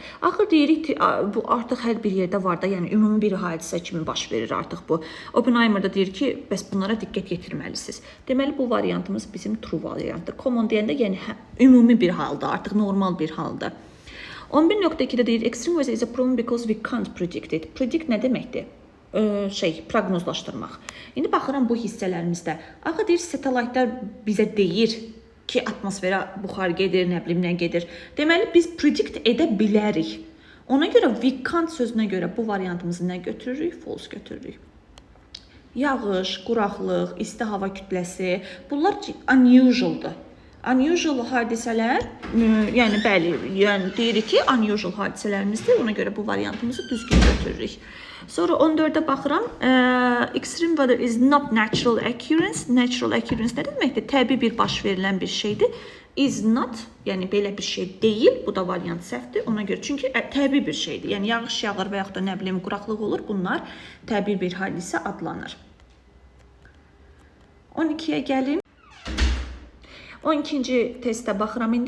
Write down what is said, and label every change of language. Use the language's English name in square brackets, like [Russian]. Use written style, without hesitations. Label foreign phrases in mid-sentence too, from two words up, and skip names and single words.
[Azerbaijani] Axır deyirik ki, bu artıq hər bir yerdə var da, yəni ümumi bir hadisə kimi baş verir artıq bu. Oppenheimer da deyir ki, bəs bunlara diqqət yetirməlisiniz. Deməli, bu variantımız bizim true variantdır. Common deyəndə, yəni ümumi bir halda, artıq normal bir halda. 11.2-də deyir, [English] extreme weather is a problem because we can't predict it. [Azerbaijani] Predict nə deməkdir? Proqnozlaşdırmaq. İndi baxıram bu hissələrimizdə. Axı deyir, satellaytlar bizə deyir ki, atmosferə buxar gedir, nə bilim nə gedir. Deməli, biz predict edə bilərik. Ona görə [English] we can't [Azerbaijani] sözünə görə bu variantımızı nə götürürük? False götürürük. yağış, quraqlıq, isti hava kütləsi, bunlar unusualdır. Unusual hadisələr, yəni bəli, yəni deyirik ki, unusual hadisələrimizdir. Ona görə bu variantımızı düzgün götürürük. Sonra 14-də baxıram. [English] Extreme weather is not natural occurrence. Natural occurrence [Azerbaijani] nə deməkdir? Təbii bir baş verilən bir şeydir. [English] Is not, [Azerbaijani] yəni belə bir şey deyil. Bu da variant səhvdir. Ona görə çünki təbii bir şeydir. Yəni yağış yağır və yaxud da nə bilim quraqlıq olur. Bunlar təbii bir hadisə adlanır. 12-yə gəlim. 12-ci testə baxıram indi.